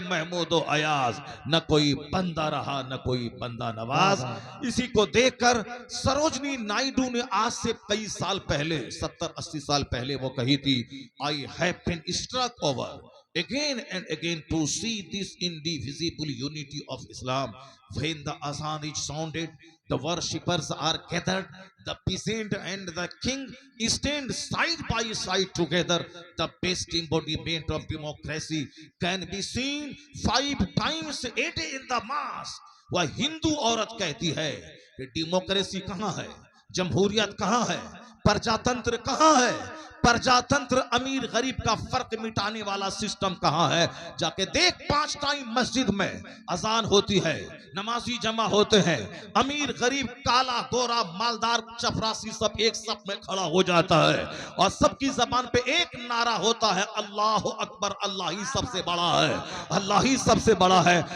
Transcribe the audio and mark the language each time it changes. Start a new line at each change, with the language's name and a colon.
Hindi: महमूद और अयाज, न कोई बंदा रहा न कोई बंदा नवाज। इसी को देखकर सरोजनी नायडू ने आज से कई साल पहले, 70-80 साल पहले वो कही थी,
English: I have been struck over again and again to see this indivisible unity of Islam. When the azan is sounded, the worshippers are gathered, the peasant and the king stand side by side together. The best embodiment of democracy can be seen 5 times a day in the mosque.
Hindi: वह हिंदू औरत कहती है कि democracy कहाँ है, जमहूरियत कहाँ है, प्रजातंत्र कहाँ है, प्रजातंत्र अमीर गरीब का फर्क मिटाने वाला सिस्टम कहाँ है। जाके देख, 5 टाइम मस्जिद में अजान होती है, नमाजी जमा होते हैं, अमीर गरीब, काला गोरा, मालदार, चपरासी सब एक सब में खड़ा हो जाता है और सबकी जबान पे एक नारा होता है, अल्लाह अकबर, अल्लाह ही सबसे बड़ा है, अल्लाह ही सबसे बड़ा है।